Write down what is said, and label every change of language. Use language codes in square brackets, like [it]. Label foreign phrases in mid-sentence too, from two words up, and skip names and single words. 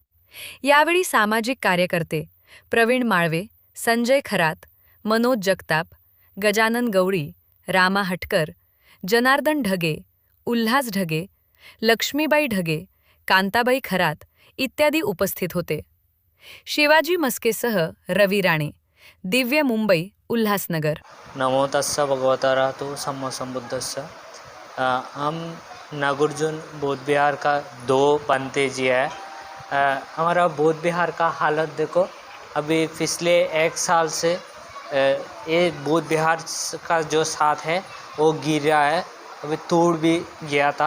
[mr] यावेळी सामाजिक कार्यकर्ते प्रवीण माळवे, संजय खरात, मनोज जगताप, गजानन गवळी, रामा हटकर, जनार्दन ढगे, उल्हास ढगे, लक्ष्मीबाई ढगे, कांताबाई खरात इत्यादी उपस्थित होते. शिवाजी मस्केसह रवी राणे, दिव्य मुंबई, उल्हासनगर. [pi] नमो तस्स भगवता अरहतो सम्मा सम्बुद्धस्स. [hi] हम नागार्जुन बौद्ध विहार का 2 बनते जी है. हमारा बौद्ध विहार का हालत देखो, अभी पिछले 1 साल से ये बौद्ध विहार का जो साथ है वो गिर रहा है. अभी तोड़ भी गया था.